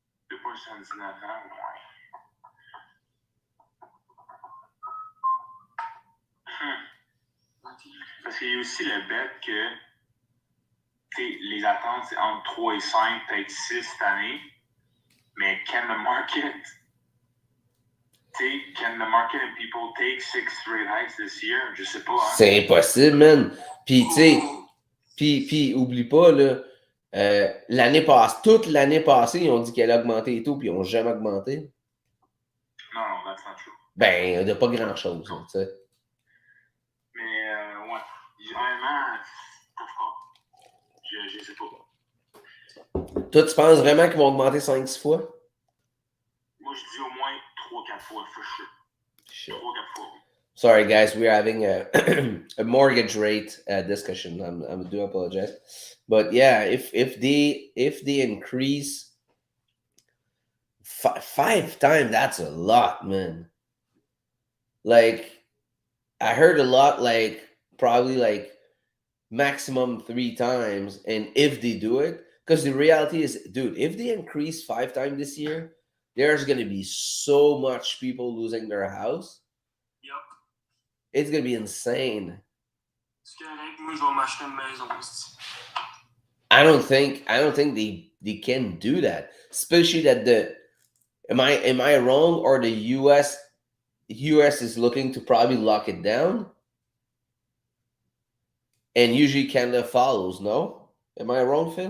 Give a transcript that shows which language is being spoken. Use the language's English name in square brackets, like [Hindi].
[French] 2.79 ans, ouais. Parce qu'il y a aussi le bet que les attentes, c'est entre 3 et 5, peut-être 6 cette année. Mais [English] can the market and people take 6 rate hikes this year? [French] Je sais pas. Hein? C'est impossible, man. Puis, tu sais, puis oublie pas, là, toute l'année passée, ils ont dit qu'elle a augmenté et tout, puis ils n'ont jamais augmenté. [English] Non, that's not true. [French] Ben, de pas grand-chose, tu sais. Mais, ouais, vraiment, je sais pas. Toi, tu penses vraiment qu'ils vont augmenter 5-6 fois? Moi, je dis au moins 3-4 fois, [English] for sure. [French] 3-4 fois. [English] Sorry, guys, we're having a, a mortgage rate discussion. I do apologize. But yeah, if they increase 5 times, that's a lot, man. Like, I heard a lot, like, probably like maximum 3 times. And if they do it, because the reality is, dude, if they increase 5 times this year, there's going to be so much people losing their house. Yep. It's going to be insane. [French] C'est correct, moi je vais m'acheter une maison aussi. [English] I don't think they can do that. Especially that am I wrong, or the US is looking to probably lock it down? And usually Canada follows, no? Am I wrong, Phil?